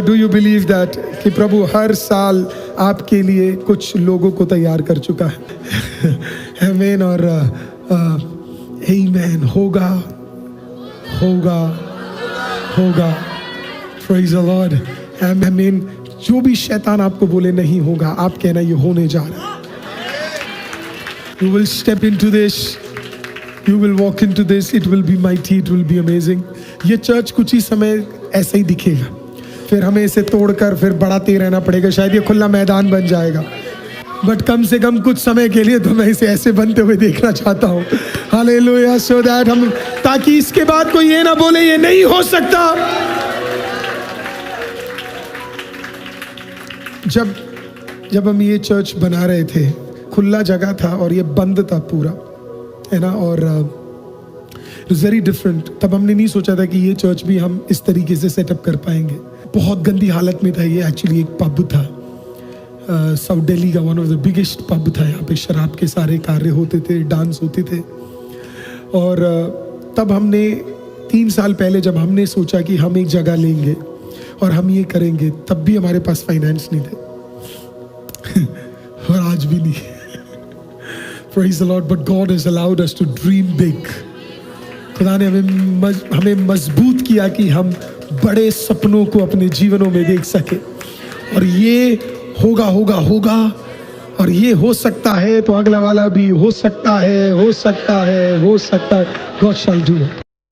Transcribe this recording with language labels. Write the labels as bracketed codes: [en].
[en] do you believe that [hi] कि प्रभु हर साल आपके लिए कुछ लोगों को तैयार कर चुका है। आमीन और आमीन। होगा होगा होगा। [en] Praise the Lord. [hi] आमीन। जो भी शैतान आपको बोले नहीं होगा, आप कहना ये होने जा रहा है। [en] You will step into this, you will walk into this, it will be mighty, it will be amazing। [hi] ये चर्च कुछ ही समय ऐसा ही दिखेगा, फिर हमें इसे तोड़कर फिर बढ़ाते रहना पड़ेगा। शायद ये खुला मैदान बन जाएगा, बट कम से कम कुछ समय के लिए तो मैं इसे ऐसे बनते हुए देखना चाहता हूँ। हालेलुया। सो दैट हम, ताकि इसके बाद कोई ये ना बोले ये नहीं हो सकता। जब हम ये चर्च बना रहे थे, खुला जगह था और ये बंद था पूरा, है ना, और वेरी डिफरेंट। तब हमने नहीं सोचा था कि ये चर्च भी हम इस तरीके से सेटअप कर पाएंगे। बहुत गंदी हालत में था ये। एक्चुअली एक पब था, साउथ दिल्ली का [en] one of the biggest [hi] pub था। यहाँ पे शराब के सारे कार्य होते थे, डांस होते थे। और तब हमने 3 साल पहले जब हमने सोचा कि हम एक जगह लेंगे और हम ये करेंगे, तब भी हमारे पास फाइनेंस नहीं थे और आज भी नहीं। [en] Praise the Lord, but God has allowed us to dream big। [hi] खुदा ने हमें मजबूत किया कि हम बड़े सपनों को अपने जीवनों में देख सके। और ये होगा होगा होगा, और ये हो सकता है तो अगला वाला भी हो सकता है, हो सकता है, हो सकता है। [en] God shall do it।